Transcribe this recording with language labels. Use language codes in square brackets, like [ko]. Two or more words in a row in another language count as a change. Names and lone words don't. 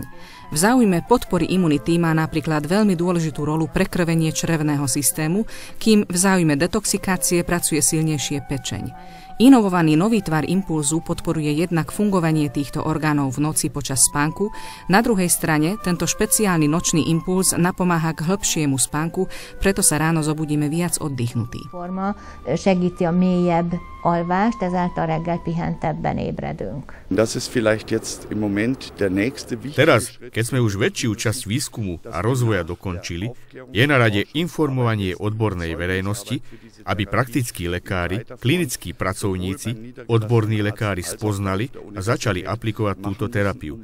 [sk] V záujme podpory imunity má napríklad veľmi dôležitú rolu prekrvenie črevného systému, kým v záujme detoxikácie pracuje silnejšie pečeň. Inovovaný nový tvar impulzu podporuje jednak fungovanie týchto orgánov v noci počas spánku, na druhej strane tento špeciálny nočný impuls napomáha k hĺbšiemu spánku, preto sa ráno zobudíme viac oddychnutí. [hu] Forma segíti a mélyebb alvást, ezáltal reggel pihentebben ébredünk. [sk] Teraz, keď sme už väčšiu časť výskumu a rozvoja dokončili, je na rade informovanie odbornej verejnosti, aby praktickí lekári, klinickí pracovníci, odborní lekári spoznali a začali aplikovať túto terapiu.